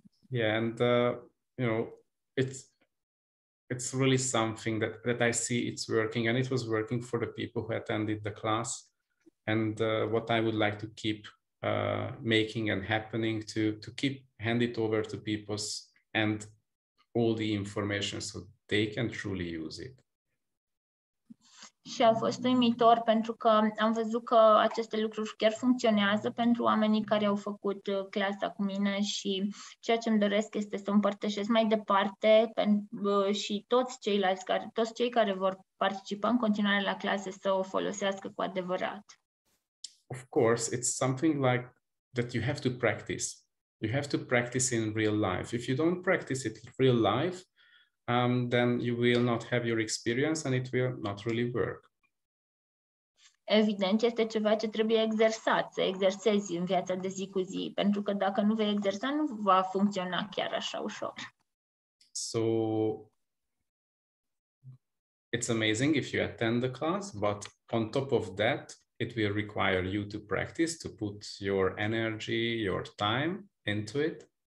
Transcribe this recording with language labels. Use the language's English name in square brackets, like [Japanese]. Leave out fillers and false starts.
[English] Yeah, and you know, it's really something that I see it's working, and it was working for the people who attended the class, and what I would like to keep making and happening to keep hand it over to people and all the information so they can truly use it. [Romanian] Și a fost uimitor pentru că am văzut că aceste lucruri chiar funcționează pentru oamenii care au făcut clasa cu mine și ceea ce îmi doresc este să împărtășesc mai departe și toți cei care vor participa în continuare la clase să o folosească cu adevărat. [English] Of course, it's something like that you have to practice. You have to practice in real life. If you don't practice it in real life, then you will not have your experience and it will not really work. [Romanian] Evident, este ceva ce trebuie exersat, să exersezi în viața de zi cu zi, pentru că dacă nu vei exersa, nu va funcționa chiar așa ușor. [English] So it's amazing if you attend the class, but on top of that, it will require you to practice, to put your energy, your time into it.